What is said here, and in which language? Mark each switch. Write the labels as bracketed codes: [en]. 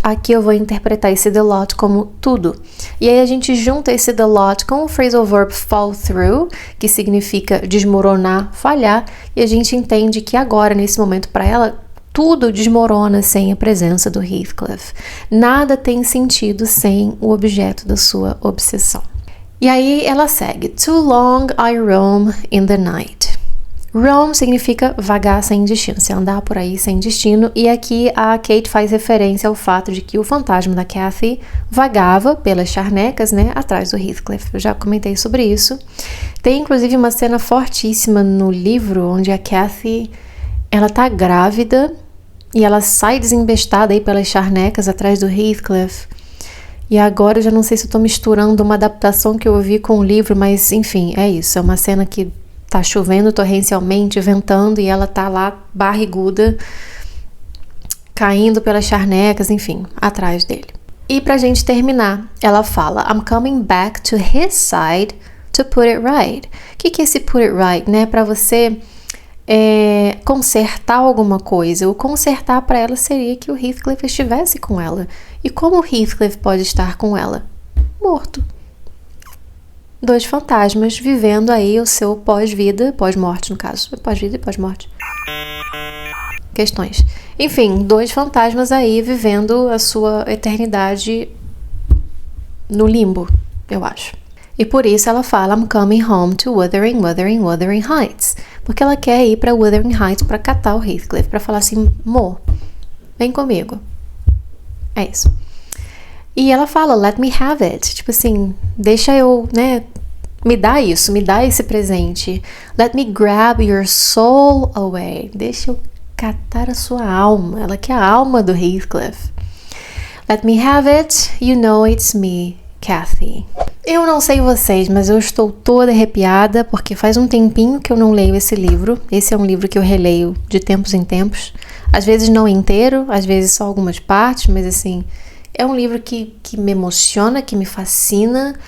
[pt] Aqui eu vou interpretar esse the lot como tudo. E aí a gente junta esse the lot com o phrasal verb fall through, que significa desmoronar, falhar. E a gente entende que agora, nesse momento, para ela, tudo desmorona sem a presença do Heathcliff. Nada tem sentido sem o objeto da sua obsessão. E aí ela segue. [en] Too long I roam in the night. [pt] Roam significa vagar sem destino, se andar por aí sem destino. E aqui a Kate faz referência ao fato de que o fantasma da Cathy vagava pelas charnecas, né, atrás do Heathcliff. Eu já comentei sobre isso. Tem inclusive uma cena fortíssima no livro onde a Cathy, ela tá grávida e ela sai desembestada aí pelas charnecas atrás do Heathcliff. E agora eu já não sei se eu tô misturando uma adaptação que eu vi com o livro, mas enfim, é isso. É uma cena que tá chovendo torrencialmente, ventando, e ela tá lá barriguda, caindo pelas charnecas, enfim, atrás dele. E pra gente terminar, ela fala: [en] I'm coming back to his side to put it right. [pt] O que é esse [en] put it right, [pt] né? Pra você consertar alguma coisa. O consertar para ela seria que o Heathcliff estivesse com ela. E como o Heathcliff pode estar com ela? Morto. Dois fantasmas vivendo aí o seu pós-vida, pós-morte no caso. Pós-vida e pós-morte. Questões. Enfim, dois fantasmas aí vivendo a sua eternidade no limbo, eu acho. E por isso ela fala: [en] I'm coming home to Wuthering Heights. [pt] Porque ela quer ir para Wuthering Heights para catar o Heathcliff, para falar assim: amor, vem comigo. É isso. E ela fala: [en] let me have it. [pt] Tipo assim, deixa eu, né, me dá isso, me dá esse presente. [en] Let me grab your soul away. [pt] Deixa eu catar a sua alma. Ela quer a alma do Heathcliff. [en] Let me have it, you know it's me, Cathy. [pt] Eu não sei vocês, mas eu estou toda arrepiada porque faz um tempinho que eu não leio esse livro. Esse é um livro que eu releio de tempos em tempos. Às vezes não inteiro, às vezes só algumas partes, mas assim, é um livro que me emociona, que me fascina.